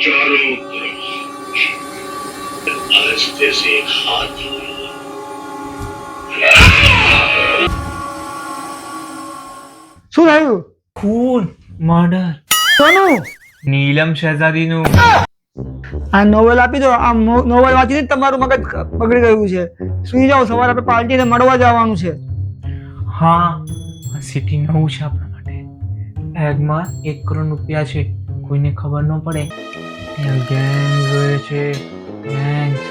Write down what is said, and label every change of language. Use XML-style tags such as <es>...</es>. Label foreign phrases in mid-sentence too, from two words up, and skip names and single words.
<hi>चारों तरफ आज जैसे एक हाथ</hi> <gu>શું થયું ખૂન મર્ડર કોનું નીલમ શહજાદીનું આ નોવેલ આપી દો. આ નોવેલ વાંચીને જ તમારું મગજ બગડી ગયું છે. સુઈ જાઓ, સવારે આપણે પાર્ટીને મળવા જવાનું છે. હા, આ સિટી નવું છે આપણા માટે. બેગમાં 1 કરોડ રૂપિયા છે, કોઈને ખબર ન પડે. ત્યાં ગેંગ જોઈએ છે, ગેંગ.</gu>